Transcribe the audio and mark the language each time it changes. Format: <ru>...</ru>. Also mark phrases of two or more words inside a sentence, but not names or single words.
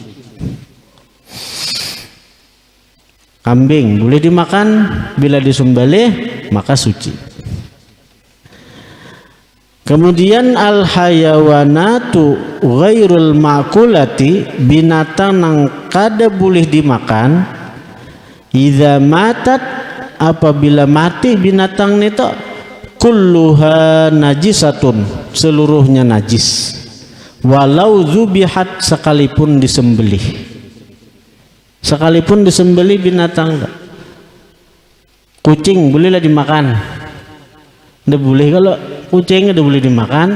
<id>Kambing boleh dimakan, bila disembelih maka suci.</id> <bjn>Kemudian</bjn> <ar>الحيوانات غير المأكولة,</ar> <bjn>binatang nang kada boleh dimakan,</bjn> <ar>إذا ماتت,</ar> <id>apabila mati binatang itu,</id> <ar>كلها نجسة,</ar> <id>seluruhnya najis,</id> <ar>ولو ذبحت,</ar> <id>sekalipun disembelih. sekalipun disembelih binatang. Kucing bolehlah dimakan, nggak boleh kalau kucing nggak boleh dimakan.</id>